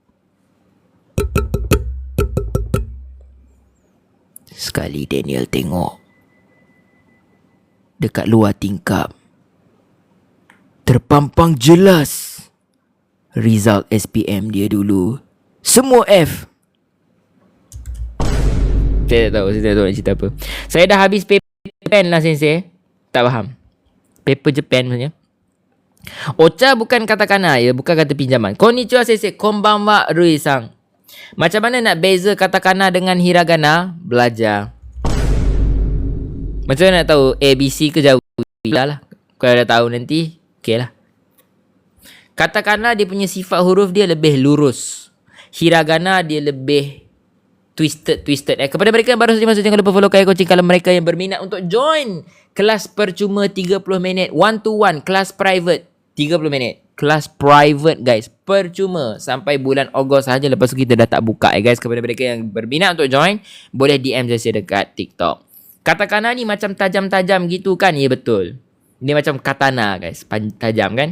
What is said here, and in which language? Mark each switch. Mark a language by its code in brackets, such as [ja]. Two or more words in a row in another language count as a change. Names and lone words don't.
[ms] Sekali Daniel tengok, dekat luar tingkap terpampang jelas result SPM dia dulu. Semua F. Saya tak tahu nak cerita apa. Saya dah habis paper Japan lah sensei. Tak faham. Paper Japan maksudnya. Ocha bukan katakana, bukan kata pinjaman. [ja] こんにちは 先生、こんばんは Rui さん. [ms] Macam mana nak beza katakana dengan hiragana? Belajar. Macam mana nak tahu ABC ke jauh? Lah. Kalau dah tahu nanti, okey lah. Katakana dia punya sifat huruf dia lebih lurus. Hiragana dia lebih twisted. Kepada mereka yang baru saja masuk, jangan lupa follow Kaya Coaching. Kalau mereka yang berminat untuk join kelas percuma 30 minit, [en] one to one, [ms] kelas private 30 minit. Kelas private guys, percuma sampai bulan Ogos saja. Lepas tu kita dah tak buka guys. Kepada mereka yang berminat untuk join, boleh DM saya dekat TikTok. Katakana ni macam tajam-tajam gitu kan? Ya betul. Dia macam katana guys, tajam kan?